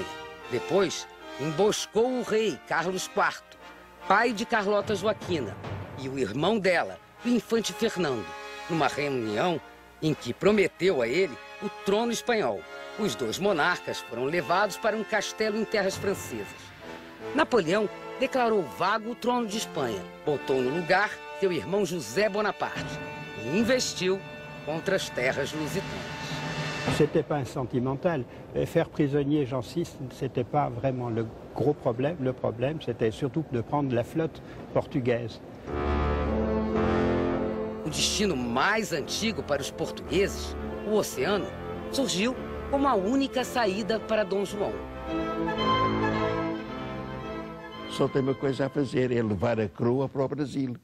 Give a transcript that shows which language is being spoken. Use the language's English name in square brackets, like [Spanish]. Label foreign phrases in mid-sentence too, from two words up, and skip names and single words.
[Portuguese] Depois, emboscou o rei Carlos IV, pai de Carlota Joaquina, e o irmão dela, o infante Fernando, numa reunião em que prometeu a ele o trono espanhol. Os dois monarcas foram levados para um castelo em terras francesas. Napoleão declarou vago o trono de Espanha, botou no lugar seu irmão José Bonaparte e investiu contra as terras lusitanas. [French] C'était pas insentimental. Faire prisonnier Jean VI, c'était pas vraiment le gros problème. Le problème, c'était surtout de prendre la flotte portugaise. [Portuguese] O destino mais antigo para os portugueses, o oceano, surgiu como a única saída para Dom João. Só tem uma coisa a fazer, é levar a coroa para o Brasil.